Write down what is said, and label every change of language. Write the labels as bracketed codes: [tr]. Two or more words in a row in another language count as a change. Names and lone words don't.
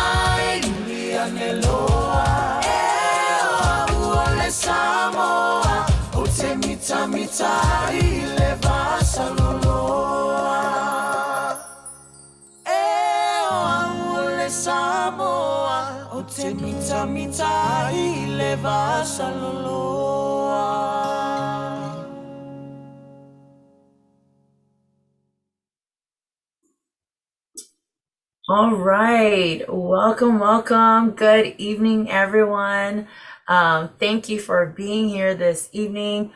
[sm] Neloa ole Samoa o te mita ile vasa loloa ole Samoa o te mita ile vasa loloa. [en] All right, welcome. Good evening, everyone. Thank you for being here this evening.